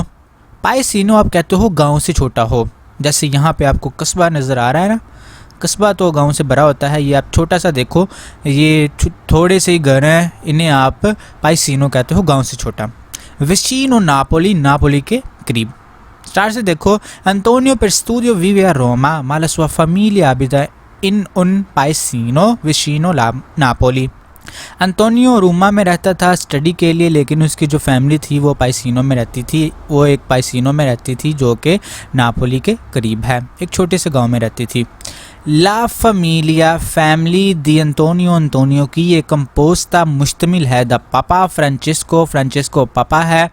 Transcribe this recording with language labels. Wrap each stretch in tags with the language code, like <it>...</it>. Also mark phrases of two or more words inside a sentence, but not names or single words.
<hi>पाइसिनो आप कहते हो गांव से छोटा हो, जैसे यहाँ पे आपको कस्बा नज़र आ रहा है ना, कस्बा तो गांव से बड़ा होता है। ये आप छोटा सा देखो, ये थोड़े से ही घर हैं, इन्हें आप पाइसिनो कहते हो, गांव से छोटा।</hi> <it>vicino Napoli,</it> <hi>नापोली के करीब। स्टार से देखो,</hi> <it>अंतोनियो per studio vive a Roma, ma la sua famiglia abita in un paesino vicino नापोली।</it> <hi>अंतोनियो रोमा में रहता था स्टडी के लिए, लेकिन उसकी जो फैमिली थी वो पाइसिनो में रहती थी, वो एक पाइसिनो में रहती थी जो कि नापोली के करीब है, एक छोटे से गांव में रहती थी।</hi> <it>La famiglia,</it> <hi>फैमिली दी अंतोनियो, अंतोनियो की ये कंपोस्ता मुश्तमिल है</hi> <it>da papà Francesco,</it> <hi>फ्रांचिस्को पापा है।</hi>